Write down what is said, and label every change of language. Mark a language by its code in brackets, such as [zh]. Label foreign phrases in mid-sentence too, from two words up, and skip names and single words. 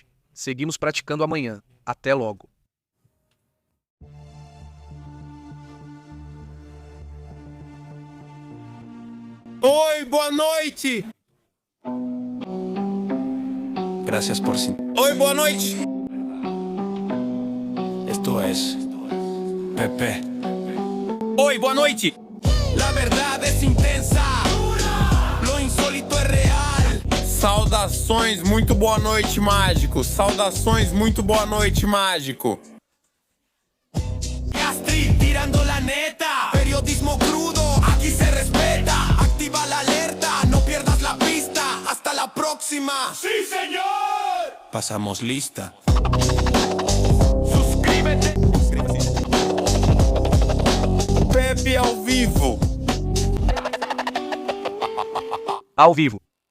[pt] Seguimos praticando amanhã. Até logo. Oi, boa noite! [es] Gracias por... [pt] Oi, boa noite! [es] Esto es... Pepe. [pt] Oi, boa noite! [es] La verdad es intensa. Lo insólito es real. [pt] Saudações, muito boa noite, mágico! Saudações, muito boa noite, mágico! [es] Gastri tirando la neta. Periodismo crudo, aquí se respeta. Activa la alerta, no pierdas la pista. Hasta la próxima. ¡Sí, señor! Pasamos lista. Suscríbete. [pt] Pepe ao vivo! Ao vivo.